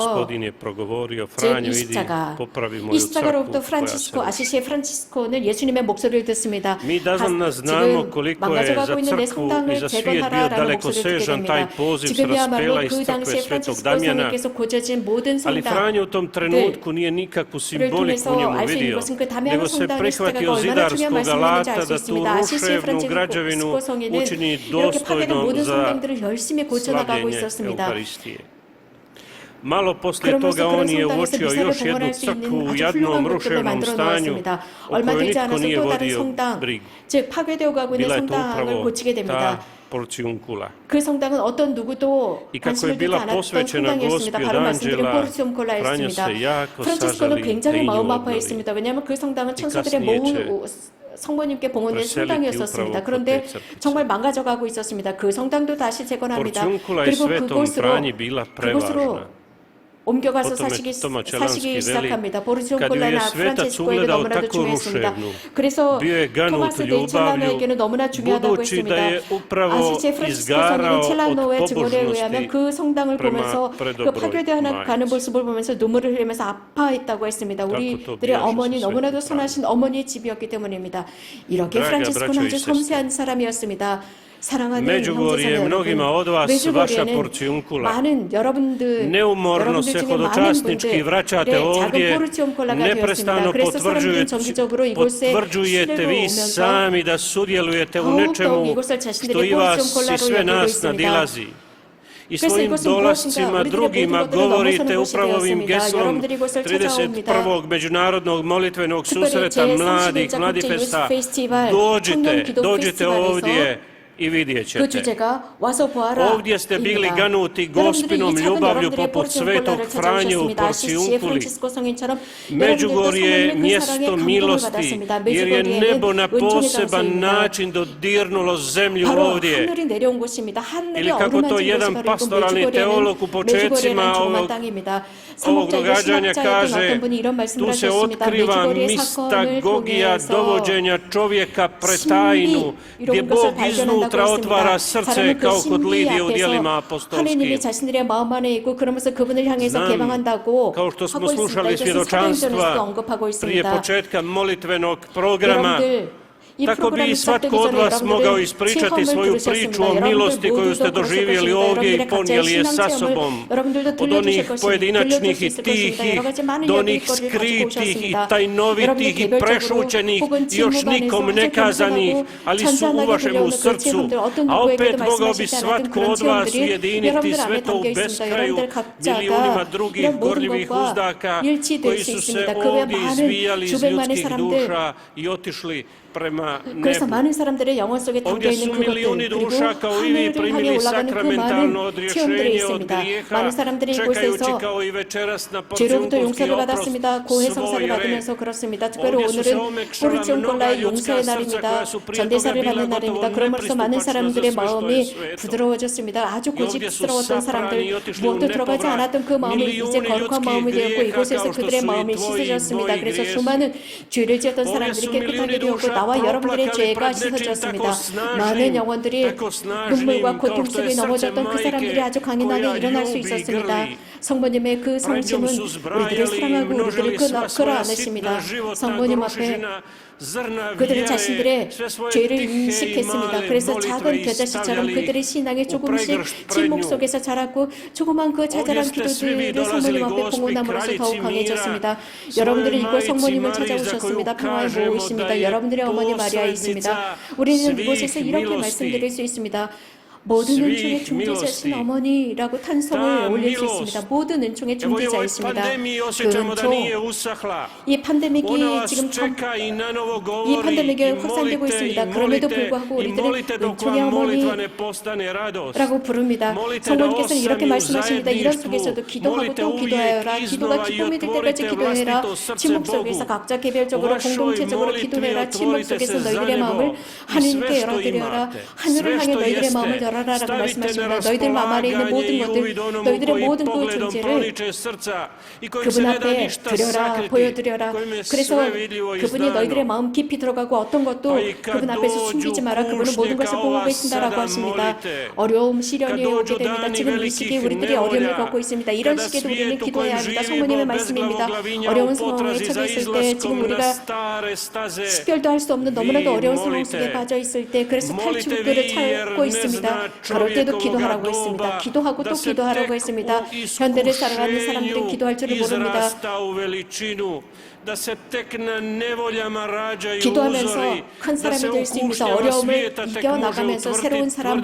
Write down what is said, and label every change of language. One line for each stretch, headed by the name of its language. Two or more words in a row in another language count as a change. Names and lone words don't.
Croatian: Gospodin je progovorio,
Korean: 즉
Croatian: Franjo,
Korean: 이
Croatian: idi,
Korean: 십자가,
Croatian: popravi
Korean: 이
Croatian: moju
Korean: 십자가로부터
Croatian: crkvu koja se
Korean: 프란치스코
Croatian: ruši.
Korean: 아시시의 프란치스코는 예수님의 목소리를 듣습니다.
Croatian: Mi davno znamo
Korean: 지금
Croatian: koliko je
Korean: 망가져가고
Croatian: za
Korean: 있는 내
Croatian: crkvu i
Korean: 성당을
Croatian: za svijet bio
Korean: 재건하라라는
Croatian: daleko
Korean: 목소리를 듣게
Croatian: sežan taj
Korean: 됩니다.
Croatian: poziv s
Korean: 지금이야말로
Croatian: raspela iz
Korean: 그
Croatian: crkve
Korean: 당시에
Croatian: Svetog
Korean: 프란치스코
Croatian: Damjana,
Korean: 성인께서 고쳐진 모든
Croatian: ali Franjo u tom trenutku nije nikakvu simboliku u
Korean: 통해서
Croatian: njemu
Korean: 알 수 있는
Croatian: vidio,
Korean: 것은 그 다미아노
Croatian: nego se
Korean: 성당의 십자가가
Croatian: prihvatio
Korean: 얼마나 중요한
Croatian: zidarskog
Korean: 말씀이었는지
Croatian: alata
Korean: 알 수
Croatian: da tu
Korean: 있습니다. 아시시의
Croatian: ruševnu građevinu
Korean: 프란치스코 성인은
Croatian: učini
Korean: 이렇게 파괴된
Croatian: dostojnom
Korean: 모든
Croatian: za
Korean: 성당들을 열심히 고쳐나가고
Croatian: slavljenje
Korean: 있었습니다.
Croatian: Eukaristije. Malo poslije
Korean: 그러면서
Croatian: toga
Korean: 그런
Croatian: on je
Korean: 성당에서
Croatian: uočio
Korean: 미사를
Croatian: još jednu
Korean: 봉헌할 수
Croatian: crkvu
Korean: 있는
Croatian: u
Korean: 아주
Croatian: jadnom
Korean: 훌륭한 것들을
Croatian: ruševnom
Korean: 만들어
Croatian: stanju
Korean: 놓았습니다.
Croatian: o
Korean: 얼마
Croatian: kojoj
Korean: 되지
Croatian: nitko
Korean: 않아서
Croatian: nije
Korean: 또 다른
Croatian: vodio
Korean: 성당,
Croatian: brigu.
Korean: 즉 파괴되어 가고 있는
Croatian: Bila je to
Korean: 성당을
Croatian: upravo
Korean: 고치게 됩니다.
Croatian: ta Porciuncula.
Korean: 그 성당은 어떤 누구도
Croatian: I kako je
Korean: 관심을 두지
Croatian: bila
Korean: 않았던
Croatian: posvećena
Korean: 성당이었습니다.
Croatian: Gospi
Korean: 바로
Croatian: od
Korean: 말씀드린
Croatian: Anđela,
Korean: 포르치움콜라였습니다.
Croatian: Franjo se jako
Korean: 프란치스코는
Croatian: sažali
Korean: 굉장히
Croatian: da i nju
Korean: 마음
Croatian: obnovi.
Korean: 아파했습니다. 왜냐하면 그 성당은 천사들의
Croatian: kasnije
Korean: 모후 성모님께 봉헌된
Croatian: preseliti
Korean: 성당이었습니다.
Croatian: upravo
Korean: 그런데
Croatian: kod te crkvice.
Korean: 정말 망가져가고 있었습니다. 그 성당도 다시 재건합니다.
Croatian: Porciuncula i
Korean: 그리고
Croatian: Svetom
Korean: 그곳으로
Croatian: Franji bila prevažna.
Korean: 옮겨가서
Croatian: O tome
Korean: 사시기
Croatian: Toma Čelanski veli,
Korean: 시작합니다.
Croatian: kad ju je
Korean: 보르치움콜라나
Croatian: svetac
Korean: 프란치스코에게
Croatian: ugledao
Korean: 너무나도
Croatian: tako
Korean: 중요했습니다.
Croatian: ruševnu,
Korean: 그래서
Croatian: bio je ganut
Korean: 토마스 데
Croatian: ljubavlju,
Korean: 첼라노에게는 너무나 중요하다고
Croatian: budući
Korean: 했습니다.
Croatian: da je upravo
Korean: 아시제 프란치스코
Croatian: izgarao
Korean: 성인은
Croatian: od
Korean: 첼라노의 증언에 의하면
Croatian: pobožnosti
Korean: 그 성당을
Croatian: prema
Korean: 보면서 그
Croatian: predobroj
Korean: 파괴되어 가는
Croatian: majci.
Korean: 모습을 보면서 눈물을 흘리면서 아파했다고 했습니다.
Croatian: to
Korean: 우리들의
Croatian: bio
Korean: 어머니
Croatian: što se
Korean: 너무나도
Croatian: Sveti
Korean: 선하신 어머니의 집이었기 때문입니다. 이렇게
Croatian: Draga
Korean: 프란치스코는
Croatian: braćo i
Korean: 아주
Croatian: sestre,
Korean: 섬세한 사람이었습니다. 사랑하는
Croatian: Međugorje
Korean: 형제자매
Croatian: mnogima
Korean: 여러분,
Croatian: od vas vaša
Korean: 메đugorje는
Croatian: Porciuncula.
Korean: 많은 여러분들
Croatian: Neumorno se
Korean: 중에 많은
Croatian: hodočasnički vraćate
Korean: 분들의 작은
Croatian: ovdje,
Korean: 포르치움콜라가 되었습니다.
Croatian: neprestano
Korean: 그래서 사람들은 정기적으로 이곳에
Croatian: potvrđujete
Korean: 신뢰로
Croatian: vi
Korean: 오면서
Croatian: sami da sudjelujete u
Korean: 더욱더욱
Croatian: nečemu
Korean: 이곳을
Croatian: što
Korean: 자신들의
Croatian: i vas i
Korean: 포르치움콜라로
Croatian: sve
Korean: 여기고
Croatian: nas
Korean: 있습니다.
Croatian: nadilazi. i
Korean: 그래서
Croatian: svojim
Korean: 이것은 무엇인가?
Croatian: dolascima
Korean: 우리들의
Croatian: drugima
Korean: 모든 것들을
Croatian: govorite
Korean: 넘어서는 곳이
Croatian: upravo ovim
Korean: 되었습니다.
Croatian: geslom
Korean: 여러분들이 이곳을 찾아옵니다.
Croatian: 31. međunarodnog molitvenog
Korean: 특별히
Croatian: susreta mladih,
Korean: 제31차
Croatian: Mladifesta.
Korean: 국제 유스 페스티벌 청년 기도
Croatian: Dođite ovdje
Korean: 페스티벌에서
Croatian: i vidjet
Korean: 그
Croatian: ćete.
Korean: 주제가 와서 보아라.
Croatian: Ovdje ste bili
Korean: 입니다.
Croatian: ganuti
Korean: 여러분들이
Croatian: gospinom
Korean: 이 작은
Croatian: ljubavlju
Korean: 여러분들의
Croatian: poput svetog
Korean: 포르치온콜라를
Croatian: Franje u
Korean: 찾아오셨습니다. 아시지에
Croatian: Porciunkuli.
Korean: 프란치스코 성인처럼 여러분들도
Croatian: Međugorje je
Korean: 성령님의 그
Croatian: mjesto
Korean: 사랑에 감동을
Croatian: milosti,
Korean: 받았습니다.
Croatian: jer je nebo na
Korean: 메주거리에는 은총의
Croatian: poseban
Korean: 장소입니다.
Croatian: način dodirnulo zemlju
Korean: 바로
Croatian: ovdje.
Korean: 하늘이 내려온 곳입니다. 하늘이
Croatian: Ili kako to
Korean: 어루만진
Croatian: jedan
Korean: 곳이 바로
Croatian: pastoralni
Korean: 이곳
Croatian: teolog u
Korean: 메주거리에는
Croatian: početcima
Korean: 조만
Croatian: ovog
Korean: 땅입니다.
Croatian: ovog
Korean: 사목자 이거
Croatian: događanja
Korean: 신학자였던
Croatian: kaže,
Korean: 어떤 분이 이런 말씀을
Croatian: tu se
Korean: 하셨습니다.
Croatian: otkriva
Korean: 메주거리의 사건을
Croatian: mistagogija
Korean: 통해서
Croatian: dovođenja čovjeka pred tajnu, gdje Bog iznutra otvara srce kao kod Lidije u dijelima
Korean: 하느님이
Croatian: apostolskim.
Korean: 자신들의 마음 안에 있고 그러면서 그분을 향해서
Croatian: Znam,
Korean: 개방한다고
Croatian: kao što smo
Korean: 하고 있습니다.
Croatian: slušali
Korean: 이것은
Croatian: svjedočanstva
Korean: 사도행전에서도 언급하고
Croatian: prije
Korean: 있습니다.
Croatian: početka molitvenog programa,
Korean: 여러분들 이
Croatian: tako bi
Korean: 프로그램이
Croatian: i svatko
Korean: 시작되기
Croatian: od
Korean: 전에
Croatian: vas mogao
Korean: 여러분들은
Croatian: ispričati
Korean: 체험을
Croatian: svoju
Korean: 들으셨습니다.
Croatian: priču o milosti koju ste doživjeli ovdje i ponijeli je sa sobom. Od onih pojedinačnih i tihih do onih skritih i tajnovitih i prešućenih i još nikom nekazanih, ali su u vašemu srcu. A opet mogao bi svatko od vas ujediniti sve to u beskraju milijunima drugih gorljivih uzdaka koji su se ovdje izvijali iz ljudskih duša i otišli prema
Korean: 그래서
Croatian: nebu.
Korean: 많은 사람들의 영혼 속에 담겨
Croatian: Ovdje
Korean: 있는
Croatian: su
Korean: 그것들
Croatian: milijuni
Korean: 그리고
Croatian: duša kao i vi
Korean: 하늘을 향해
Croatian: primili
Korean: 올라가는 그
Croatian: sakramentalno
Korean: 많은 체험들이
Croatian: odrješenje od
Korean: 있습니다.
Croatian: grijeha,
Korean: 많은 사람들이
Croatian: čekajući
Korean: 이곳에서
Croatian: kao i večeras na
Korean: 죄로부터
Croatian: porcijunkulski
Korean: 용서를
Croatian: oprost
Korean: 받았습니다. 고해 성사를
Croatian: svoj red.
Korean: 받으면서 그렇습니다. 특별히
Croatian: Ovdje su se
Korean: 오늘은
Croatian: omekšala
Korean: 포르치온콜라의
Croatian: mnoga ljudska
Korean: 용서의
Croatian: srca
Korean: 날입니다.
Croatian: koja su prije toga
Korean: 전대사를
Croatian: bila
Korean: 받는
Croatian: gotovo
Korean: 날입니다. 그러면서 많은
Croatian: nepristupačna za
Korean: 사람들의
Croatian: sve što je
Korean: 마음이
Croatian: sveto.
Korean: 부드러워졌습니다. 아주
Croatian: I ovdje su
Korean: 고집스러웠던
Croatian: saprani i
Korean: 사람들,
Croatian: otišli u
Korean: 무엇도 들어가지
Croatian: nepovrat.
Korean: 않았던 그 마음이 이제
Croatian: Milijuni
Korean: 거룩한
Croatian: ljudskih
Korean: 마음이 되었고
Croatian: grijeha
Korean: 이곳에서
Croatian: kao što
Korean: 그들의
Croatian: su i
Korean: 마음이
Croatian: tvoji i
Korean: 씻어졌습니다.
Croatian: moji
Korean: 그래서
Croatian: grijesi.
Korean: 수많은 죄를 지었던
Croatian: Ovdje
Korean: 사람들이
Croatian: su
Korean: 깨끗하게
Croatian: milijuni
Korean: 되었고
Croatian: duša
Korean: 나와 여러분들의
Croatian: proplakali
Korean: 죄가
Croatian: pred nečim
Korean: 씻어졌습니다.
Croatian: tako snažnim,
Korean: 많은 영혼들이
Croatian: tako snažnim
Korean: 눈물과
Croatian: kao
Korean: 고통
Croatian: što je
Korean: 속에
Croatian: srce
Korean: 넘어졌던 그 사람들이
Croatian: majke
Korean: 아주 강인하게
Croatian: koja
Korean: 일어날 수
Croatian: ljubi i
Korean: 있었습니다.
Croatian: grli.
Korean: 성모님의 그
Croatian: Pred njom
Korean: 성심은
Croatian: su
Korean: 우리들을
Croatian: zbrajali i
Korean: 사랑하고 우리들을
Croatian: množili sva svoja
Korean: 끌어안으십니다.
Croatian: sitna životna
Korean: 성모님 앞에
Croatian: gorušina, zrna
Korean: 그들은
Croatian: vjere,
Korean: 자신들의
Croatian: sve svoje
Korean: 죄를
Croatian: tihe i
Korean: 인식했습니다.
Croatian: male
Korean: 그래서
Croatian: molitve
Korean: 작은 겨자씨처럼
Croatian: stavljali
Korean: 그들의 신앙이
Croatian: u
Korean: 조금씩
Croatian: pregršt
Korean: 침묵
Croatian: prednju.
Korean: 속에서 자랐고 조그만 그 자잘한
Croatian: Ovdje ste svi vi
Korean: 기도들을 성모님
Croatian: dolazili
Korean: 앞에
Croatian: Gospi,
Korean: 봉헌함으로써 더욱
Croatian: kraljici
Korean: 강해졌습니다.
Croatian: mira,
Korean: 여러분들이
Croatian: svojoj
Korean: 이곳
Croatian: majci
Korean: 성모님을
Croatian: Mariji, za koju
Korean: 찾아오셨습니다. 평화에
Croatian: kažemo da
Korean: 모으십니다.
Croatian: je
Korean: 여러분들의 어머니 마리아 있습니다.
Croatian: posrednica
Korean: 우리는
Croatian: svih
Korean: 이곳에서 이렇게
Croatian: milosti.
Korean: 말씀드릴 수 있습니다. 모든
Croatian: svih
Korean: 은총의 중재자신
Croatian: milosti.
Korean: 어머니라고 탄성을
Croatian: Ta
Korean: 올릴 수
Croatian: milost.
Korean: 있습니다. 모든 은총의
Croatian: Evo i u ovoj
Korean: 중재자이십니다.
Croatian: pandemiji
Korean: 그
Croatian: osjećamo da
Korean: 은총,
Croatian: nije usahla.
Korean: 이
Croatian: Ona
Korean: 팬데믹이
Croatian: vas
Korean: 지금
Croatian: čeka i na novo
Korean: 이
Croatian: govori i
Korean: 팬데믹이 확산되고
Croatian: molite
Korean: 있습니다.
Croatian: i
Korean: 그럼에도
Croatian: molite
Korean: 불구하고
Croatian: i
Korean: 우리들은
Croatian: molite dok
Korean: 은총의
Croatian: vam molitva
Korean: 어머니
Croatian: ne postane radost.
Korean: 라고 부릅니다.
Croatian: Molite da
Korean: 성모님께서는 이렇게
Croatian: osami u
Korean: 말씀하십니다. 이런
Croatian: zajedništvu.
Korean: 속에서도 기도하고
Croatian: Molite
Korean: 또 기도하여라.
Croatian: uvijek
Korean: 기도가
Croatian: iznova i
Korean: 기쁨이 될 때까지
Croatian: otvorite
Korean: 기도해라.
Croatian: vlastito srce
Korean: 침묵 속에서
Croatian: Bogu.
Korean: 각자 개별적으로
Croatian: U vašoj
Korean: 공동체적으로
Croatian: molitvi
Korean: 기도해라. 침묵
Croatian: otvorite
Korean: 속에서
Croatian: se za
Korean: 너희들의
Croatian: nebo
Korean: 마음을
Croatian: i
Korean: 하느님께
Croatian: sve što
Korean: 열어드려라.
Croatian: imate,
Korean: 하늘을
Croatian: sve
Korean: 향해
Croatian: što
Korean: 너희들의 마음을
Croatian: jeste,
Korean: 열어라라고
Croatian: stavite na
Korean: 말씀하십니다. 너희들 마음 안에 있는 모든
Croatian: raspolaganje i
Korean: 것들,
Croatian: uvid onomu
Korean: 너희들의
Croatian: koji
Korean: 모든 그
Croatian: pogledom
Korean: 존재를
Croatian: proniče srca i kojim se
Korean: 그분
Croatian: ne da
Korean: 앞에
Croatian: ništa
Korean: 드려라,
Croatian: sakriti,
Korean: 보여드려라.
Croatian: kojim je
Korean: 그래서
Croatian: sve vidljivo i
Korean: 그분이 너희들의
Croatian: znano.
Korean: 마음 깊이 들어가고 어떤 것도
Croatian: Pa i kad
Korean: 그분 앞에서 숨기지 마라.
Croatian: dođu
Korean: 그분은 모든 것을
Croatian: kušnje
Korean: 보고
Croatian: kao
Korean: 계신다라고
Croatian: vas
Korean: 하십니다.
Croatian: sada molite.
Korean: 어려움, 시련이
Croatian: Kad
Korean: 오게
Croatian: dođu
Korean: 됩니다.
Croatian: dani
Korean: 지금 이
Croatian: velikih
Korean: 시기에 우리들이 어려움을
Croatian: nevolja,
Korean: 겪고 있습니다. 이런
Croatian: kada
Korean: 시기에도 우리는
Croatian: svijet u
Korean: 기도해야
Croatian: kojem
Korean: 합니다.
Croatian: živimo
Korean: 성모님의
Croatian: bez
Korean: 말씀입니다.
Croatian: glavoglavinja
Korean: 어려운
Croatian: u
Korean: 상황에
Croatian: potrazi za
Korean: 처해 있을 때 지금
Croatian: izlaskom na
Korean: 우리가
Croatian: stare staze,
Korean: 식별도 할 수 없는 너무나도
Croatian: vi
Korean: 어려운 상황 속에
Croatian: molite.
Korean: 빠져 있을 때 그래서
Croatian: Molite
Korean: 탈출구를
Croatian: vi jer
Korean: 찾고
Croatian: ne
Korean: 있습니다.
Croatian: zna
Korean: 그럴 때도
Croatian: čovjekovoga
Korean: 기도하라고 했습니다.
Croatian: doba
Korean: 기도하고
Croatian: da
Korean: 또
Croatian: se
Korean: 기도하라고
Croatian: tek
Korean: 했습니다.
Croatian: u
Korean: 현대를 살아가는 사람들은
Croatian: iskušenju
Korean: 기도할 줄을 모릅니다.
Croatian: izrasta u veličinu, da se tek na nevoljama rađaju
Korean: 기도하면서
Croatian: uzori,
Korean: 큰
Croatian: da
Korean: 사람이
Croatian: se u
Korean: 될 수 있습니다.
Croatian: kušnjama
Korean: 어려움을
Croatian: svijeta tek može
Korean: 이겨나가면서 새로운 사람,